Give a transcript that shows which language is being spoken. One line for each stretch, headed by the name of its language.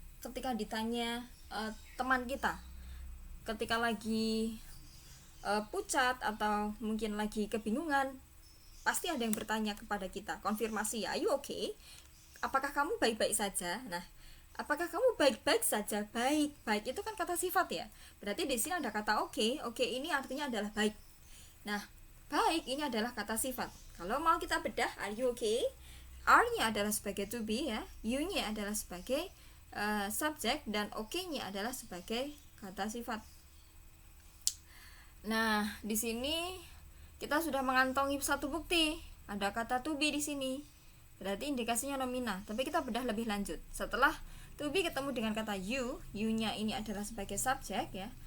Indonesian: Ketika ditanya teman kita ketika lagi pucat atau mungkin lagi kebingungan, pasti ada yang bertanya kepada kita, konfirmasi ya,
English: are you okay?
Indonesian: Apakah kamu baik-baik saja? Nah, apakah kamu baik-baik saja? Baik itu kan kata sifat ya. Berarti di sini ada kata okay. Okay ini artinya adalah baik. Nah, baik ini adalah kata sifat. Kalau mau kita bedah,
English: are you okay?
Indonesian: Are-nya adalah sebagai to be ya, you-nya adalah sebagai subjek, dan okay-nya adalah sebagai kata sifat. Nah, di sini kita sudah mengantongi satu bukti, ada kata to be di sini. Berarti indikasinya nomina. Tapi kita bedah lebih lanjut. Setelah to be ketemu dengan kata you, you-nya ini adalah sebagai subjek ya.